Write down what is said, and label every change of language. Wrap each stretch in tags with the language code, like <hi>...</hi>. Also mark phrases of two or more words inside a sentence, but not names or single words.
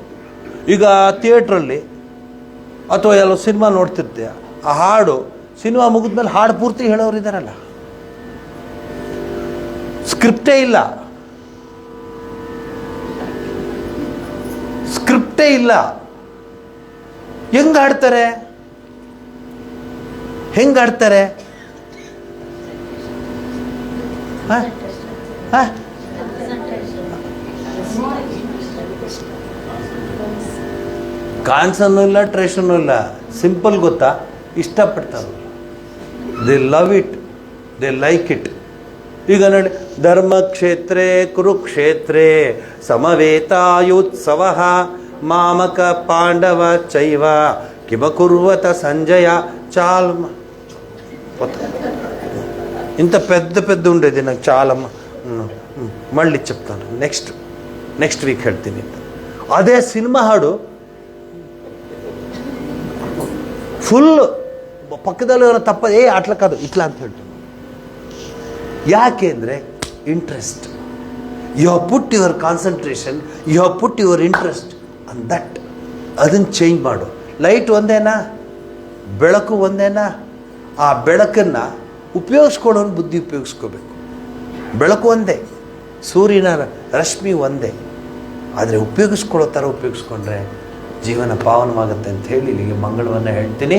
<kn>ಈಗ ಥಿಯೇಟ್ರಲ್ಲಿ ಅಥವಾ ಎಲ್ಲೋ ಸಿನಿಮಾ ನೋಡ್ತಿರ್ತೀಯ, ಆ ಹಾಡು ಸಿನಿಮಾ ಮುಗಿದ್ಮೇಲೆ ಹಾಡು ಪೂರ್ತಿ ಹೇಳೋರು ಇದ್ದಾರಲ್ಲ, ಸ್ಕ್ರಿಪ್ಟೇ ಇಲ್ಲ, ಹೆಂಗೆ ಹಾಡ್ತಾರೆ? ಹೆಂಗೆ ಆಡ್ತಾರೆ? ಹಾಂ ಹಾಂ ಕಾನ್ಸನ್ನು ಇಲ್ಲ, ಟ್ರೇಷನ್ನು ಇಲ್ಲ, ಸಿಂಪಲ್ ಗೊತ್ತಾ? ಇಷ್ಟಪಡ್ತಾರೆ.</kn> <en>They love it, they like it.</en> <kn>ಈಗ ನೋಡಿ,</kn> <sa>ಧರ್ಮಕ್ಷೇತ್ರೇ ಕುರುಕ್ಷೇತ್ರೇ ಸಮವೇತಾಯುತ್ಸವ ಮಾಮಕ ಪಾಂಡವ ಚೈವ ಕಿಮಕುರ್ವತ ಸಂಜಯ చాలమ్మ.</sa> <te>ఇంత పెద్ద పెద్ద ఉండేది నాకు చాలమ్మ. మళ్ళీ చెప్తాను,</te> <en>next week</en> <te>ಹೇಳ್ತೀನಿ.</te> <kn>ಅದೇ ಸಿನಿಮಾ ಹಾಡು ಫುಲ್ ಪಕ್ಕದಲ್ಲಿ ತಪ್ಪ</kn> <te>అట్ల కాదు ఇట్ల</te> <kn>ಅಂತ ಹೇಳ್ತೀನಿ. ಯಾಕೆ ಅಂದರೆ ಇಂಟ್ರೆಸ್ಟ್.</kn> <en>You have put your concentration, you have put your interest on that.</en> <kn>ಅದನ್ನು ಚೇಂಜ್ ಮಾಡು. ಲೈಟ್ ಒಂದೇನಾ, ಬೆಳಕು ಒಂದೇನಾ? ಆ ಬೆಳಕನ್ನು ಉಪಯೋಗಿಸ್ಕೊಳ್ಳೋನು ಬುದ್ಧಿ ಉಪಯೋಗಿಸ್ಕೋಬೇಕು. ಬೆಳಕು ಒಂದೇ, ಸೂರ್ಯನ ರಶ್ಮಿ ಒಂದೇ, ಆದರೆ ಉಪಯೋಗಿಸ್ಕೊಳ್ಳೋ ಥರ ಉಪಯೋಗಿಸ್ಕೊಂಡ್ರೆ ಜೀವನ ಪಾವನವಾಗುತ್ತೆ ಅಂತ ಹೇಳಿ ಇಲ್ಲಿಗೆ ಮಂಗಳವನ್ನು ಹೇಳ್ತೀನಿ.</kn>